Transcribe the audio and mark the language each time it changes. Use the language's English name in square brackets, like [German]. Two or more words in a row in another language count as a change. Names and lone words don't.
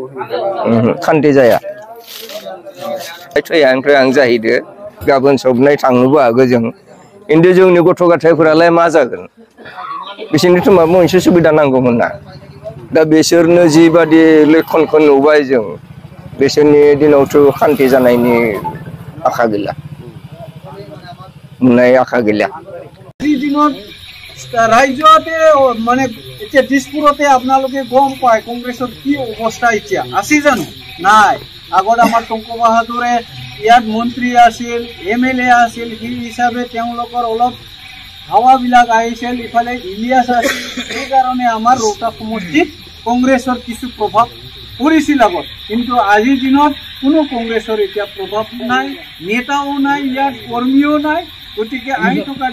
[Bodo] खान्थि जाया थैयानिफ्राय आं जाहैदो गाबोन सबनाय थांनोबो हागौ जों खिन्थु जोंनि गथ' गथायफोरालाय मा जागोन बिसोरनिथ' माबा मोनसे सुबिदा नांगौमोन ना दा बिसोरनो जिबादि लक्षणखौ नुबाय जों बिसोरनि दिनावथ' खान्थि जानायनि आखा गैला नुनाय आखा गैला [Assamese] ৰাজ্যতে মানে এতিয়া দিছপুৰতে আপোনালোকে গম পায় কংগ্ৰেছৰ কি অৱস্থা এতিয়া আছে জানো নাই আগত আমাৰ টংক বাহাদুৰে ইয়াত মন্ত্ৰী আছিল MLA আছিল সেই হিচাপে তেওঁলোকৰ অলপ হাৱাবিলাক আহিছিল ইফালে ইলিয়াছ আছিল সেইকাৰণে আমাৰ ৰৌতা সমষ্টিত কংগ্ৰেছৰ কিছু প্ৰভাৱ পৰিছিল আগত কিন্তু আজিৰ দিনত কোনো কংগ্ৰেছৰ এতিয়া প্ৰভাৱ নাই নেতাও নাই ইয়াত কৰ্মীও নাই গতিকে আহি থকা